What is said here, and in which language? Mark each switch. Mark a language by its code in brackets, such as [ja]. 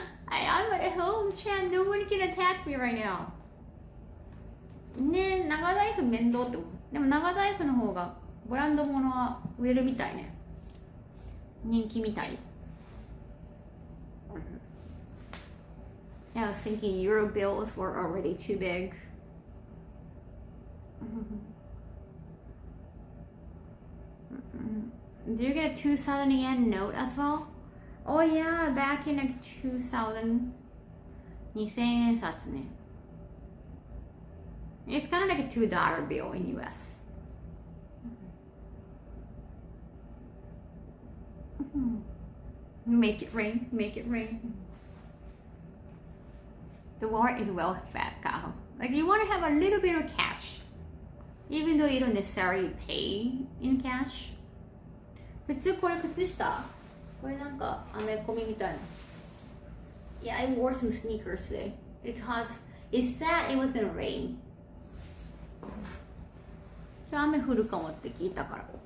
[en] I'm at home, Chan. Nobody can attack me right now. [ja] ねえ、長財布面倒って思う。でも長財布の方がブランド物は売れるみたいね。人気みたい。 [en] I was thinking euro bills were already too big. Did you get a 2,000 yen note as well? Oh yeah, back in like 2000. [ja] 2000円札ね。 [en] It's kind of like a $2 bill in US. Make it rain, make it rain. The wallet is well fed, Kaho. Like you want to have a little bit of cash, even though you don't necessarily pay in cash. [ja] 普通これ靴下。これなんかアメコミみたいな。 [en] Yeah, I wore some sneakers today because it said it was gonna rain. [ja] 今日雨降るかもって聞いたから。